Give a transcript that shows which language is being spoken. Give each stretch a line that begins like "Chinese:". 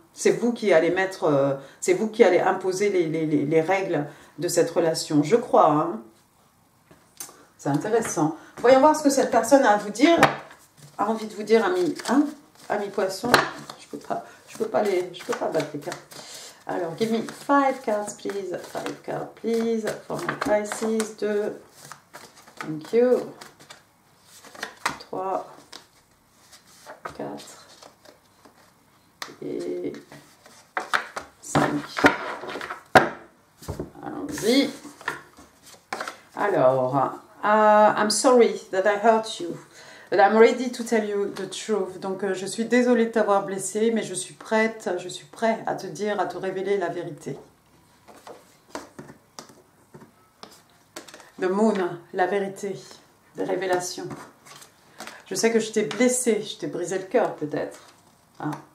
French: C'est vous qui allez c'est vous qui allez imposer les règles de cette relation. Je crois. Hein. C'est intéressant. Voyons voir ce que cette personne a à vous dire. A envie de vous dire, ami poisson. Je peux pas battre les cartes.
English: Alors, give me 5 cards, please. 5 cards, please. For my crisis. 2. Thank you. 3. 4.
French: Et 5. Allons-y.
English: Alors, I'm sorry that I hurt you. But I'm ready to tell you the truth.
French: Donc, je suis désolée de t'avoir blessé, mais je suis prêt à te dire, à te révéler la vérité. The moon, la vérité, des révélations. Je sais que je t'ai blessé, je t'ai brisé le cœur peut-être. Hein.